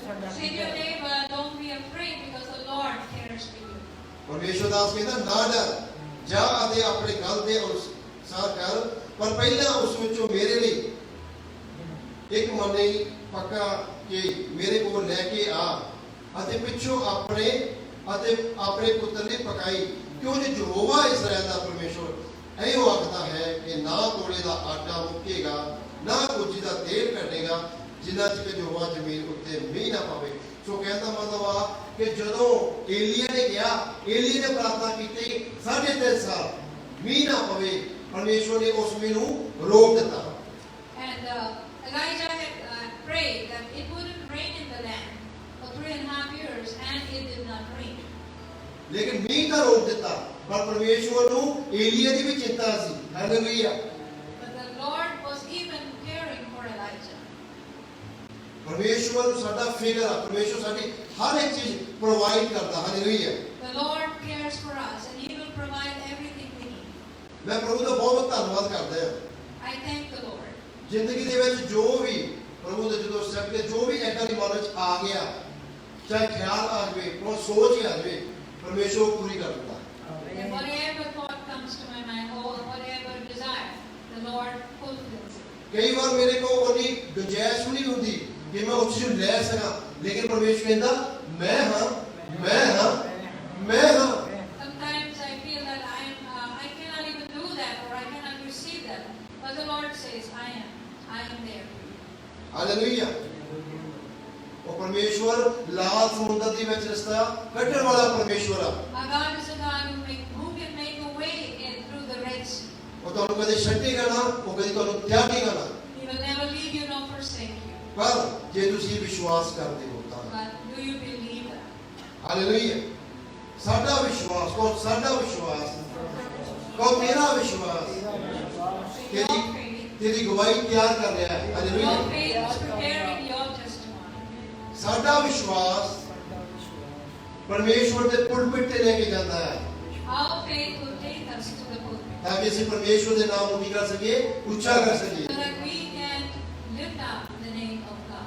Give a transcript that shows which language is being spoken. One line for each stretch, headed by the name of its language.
English: Say to your neighbor, don't be afraid because the Lord cares for you.
Punjabi: ਪਰਮੇਸ਼ਵਰ ਦਾਸ ਕਹਿੰਦਾ ਨਾ ਡਰ ਜਾ ਅਤੇ ਆਪਣੇ ਗੱਲ ਦੇ ਅਨੁਸਾਰ ਕਰ ਪਰ ਪਹਿਲਾਂ ਉਸ ਵਿੱਚੋਂ ਮੇਰੇ ਲਈ ਇੱਕ ਮਨੇ ਪੱਕਾ ਕਿ ਮੇਰੇ ਕੋਲ ਲੈ ਕੇ ਆ ਅਤੇ ਪਿੱਛੋਂ ਆਪਣੇ ਪੁੱਤਰ ਲਈ ਪਕਾਈ ਕਿਉਂਕਿ ਯਹੋਵਾ ਇਸਰਾਇਲ ਦਾ ਪਰਮੇਸ਼ਵਰ ਇਹੋ ਆਖਦਾ ਹੈ ਕਿ ਨਾ ਤੋੜੇ ਦਾ ਆਟਾ ਮੁੱਕੇਗਾ ਨਾ ਕੁੱਜੀ ਦਾ ਤੇਲ ਘਟੇਗਾ ਜਿੰਨਾ ਚਿਰ ਯਹੋਵਾ ਜ਼ਮੀਨ ਉੱਤੇ ਮੀਂਹ ਨਾ ਪਾਵੇ ਸੋ ਕਹਿੰਦਾ ਮਤਲਬ ਆ ਕਿ ਜਦੋਂ ਏਲੀਆ ਨੇ ਏਲੀਆ ਨੇ ਪ੍ਰਾਰਥਨਾ ਕੀਤੀ 3.5 ਸਾਲ ਮੀਂਹ ਨਾ ਪਵੇ ਪਰਮੇਸ਼ਵਰ ਨੇ ਉਸ ਮੀਂਹ ਨੂੰ ਰੋਕ ਦਿੱਤਾ
English: And Elijah had prayed that it wouldn't rain in the land for 3.5 years and it did not rain.
Punjabi: ਲੇਕਿਨ ਮੀਂਹ ਤਾਂ ਰੋਕ ਦਿੱਤਾ ਪਰ ਪਰਮੇਸ਼ਵਰ ਨੂੰ ਏਲੀਆ ਦੀ ਵੀ ਚਿੰਤਾ ਸੀ। Hallelujah.
English: But the Lord was even caring for Elijah.
Punjabi: ਪਰਮੇਸ਼ਵਰ ਨੂੰ ਸਾਡਾ ਫਿਕਰ ਆ। ਪਰਮੇਸ਼ਵਰ ਸਾਡੀ ਹਰ ਇੱਕ ਚੀਜ਼ ਪ੍ਰੋਵਾਈਡ ਕਰਦਾ। Hallelujah.
English: The Lord cares for us and He will provide everything we need.
Punjabi: ਮੈਂ ਪ੍ਰਭੂ ਦਾ ਬਹੁਤ ਧੰਨਵਾਦ ਕਰਦਾ ਹਾਂ।
English: I thank the Lord.
Punjabi: ਜ਼ਿੰਦਗੀ ਦੇ ਵਿੱਚ ਜੋ ਵੀ ਪ੍ਰਭੂ ਦੇ ਜਦੋਂ ਸਟੈਪ ਤੇ ਜੋ ਵੀ ਐਡਾ ਦੀ ਮਨ ਵਿੱਚ ਆ ਗਿਆ, ਚਾਹੇ ਖਿਆਲ ਆ ਜਾਵੇ, ਕੋਈ ਸੋਚ ਹੀ ਆ ਜਾਵੇ, ਪਰਮੇਸ਼ਵਰ ਪੂਰੀ ਕਰ ਦਿੰਦਾ।
English: And whatever thought comes to my mind or whatever desire, the Lord fulfills it.
Punjabi: ਕਈ ਵਾਰ ਮੇਰੇ ਕੋਲ ਉਹਦੀ ਗੁੰਜਾਇਸ਼ ਵੀ ਨਹੀਂ ਹੁੰਦੀ ਕਿ ਮੈਂ ਉਸ ਚੀਜ਼ ਨੂੰ ਲੈ ਸਕਾਂ, ਲੇਕਿਨ ਪਰਮੇਸ਼ਵਰ ਕਹਿੰਦਾ ਮੈਂ ਹਾਂ, ਮੈਂ ਹਾਂ, ਮੈਂ ਹਾਂ।
English: Sometimes I feel that I cannot even do that or I cannot receive that. But the Lord says, I am there for you.
Punjabi: Hallelujah. ਉਹ ਪਰਮੇਸ਼ਵਰ ਲਾਲ ਸਮੁੰਦਰ ਦੇ ਵਿੱਚ ਰਸਤਾ ਕੱਢਣ ਵਾਲਾ ਪਰਮੇਸ਼ਵਰ ਆ।
English: Our God is a God who can make a way in through the Red Sea.
Punjabi: ਉਹ ਤੁਹਾਨੂੰ ਕਦੇ ਛੱਡੇਗਾ ਨਾ, ਉਹ ਕਦੇ ਤੁਹਾਨੂੰ ਤਿਆਗੇਗਾ ਨਾ।
English: He will never leave you nor forsake you.
Punjabi: ਪਰ ਜੇ ਤੁਸੀਂ ਵਿਸ਼ਵਾਸ ਕਰਦੇ ਹੋ ਤਾਂ
English: But do you believe that?
Punjabi: Hallelujah. ਸਾਡਾ ਵਿਸ਼ਵਾਸ, ਕੋ ਸਾਡਾ ਵਿਸ਼ਵਾਸ, ਕੋ ਮੇਰਾ ਵਿਸ਼ਵਾਸ
English: Your faith,
Punjabi: ਤੇਰੀ ਗਵਾਹੀ ਤਿਆਰ ਕਰ ਰਿਹਾ ਹੈ। Hallelujah.
English: your faith is preparing your testimony.
Punjabi: ਸਾਡਾ ਵਿਸ਼ਵਾਸ ਪਰਮੇਸ਼ਵਰ ਦੇ ਪੁਲਪਿਟ ਤੇ ਲੈ ਕੇ ਜਾਂਦਾ ਹੈ
English: Our faith will take us to the pulpit
Punjabi: ਤਾਂ ਕਿ ਅਸੀਂ ਪਰਮੇਸ਼ਵਰ ਦੇ ਨਾਮ ਨੂੰ ਕੀ ਕਰ ਸਕੀਏ, ਉੱਚਾ ਕਰ ਸਕੀਏ।
English: so that we can lift up the name of God.